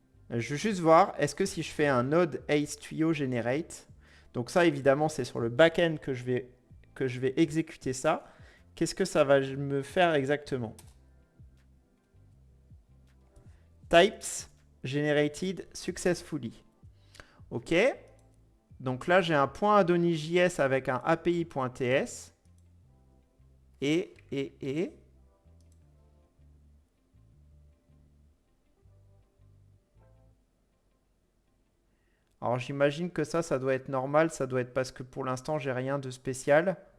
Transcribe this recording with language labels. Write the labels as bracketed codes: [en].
[fr] Je veux juste voir, est-ce que si je fais un node Ace Tuyau Generate, donc ça évidemment c'est sur le backend que je vais exécuter ça, qu'est-ce que ça va me faire exactement? [en] Types generated successfully. [fr] OK. Donc là j'ai un point Adonis.js avec un API.ts et alors j'imagine que ça doit être normal, ça doit être parce que pour l'instant j'ai rien de spécial.